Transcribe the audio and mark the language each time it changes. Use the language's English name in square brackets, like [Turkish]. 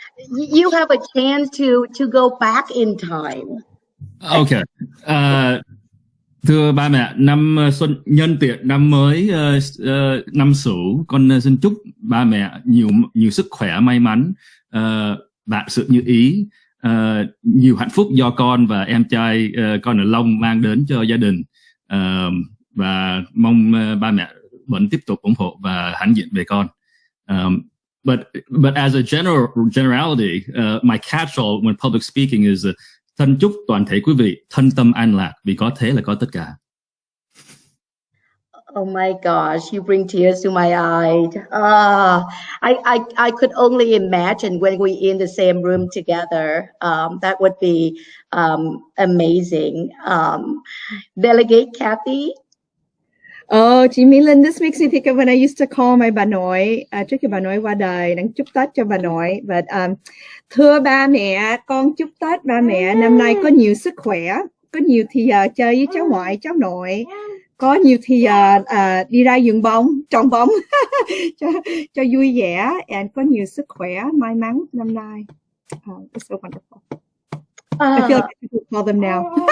[English] You have a chance to go back in time. Okay. [Vietnamese] Thưa ba mẹ, năm xuân nhân tiện năm mới năm Sửu, con xin chúc ba mẹ nhiều sức khỏe, may mắn, vạn sự như ý, nhiều hạnh phúc do con và em trai con ở Long mang đến cho gia đình, và mong ba mẹ vẫn tiếp tục ủng hộ và hãnh diện về con. [English] But as a generality, my catch-all when public speaking is [Vietnamese] thân chúc toàn thể quý vị thân tâm an lạc, vì có thế là có tất cả. [English] Oh my gosh, you bring tears to my eyes. I could only imagine when we in the same room together. That would be amazing. Delegate Kathy. [Vietnamese] Chị Mỹ Linh, [English] this makes me think of when I used to call my [Vietnamese] bà nội trước khi bà nội qua đời, đang chúc Tết cho bà nội. But thưa ba mẹ, con chúc Tết ba mẹ năm nay có nhiều sức khỏe, có nhiều thì giờ chơi với cháu ngoại, cháu nội, có nhiều thì giờ đi ra vườn bóng, trồng bóng cho vui vẻ, and có nhiều sức khỏe, may mắn năm nay. [English] It's so wonderful. I feel like I can call them now.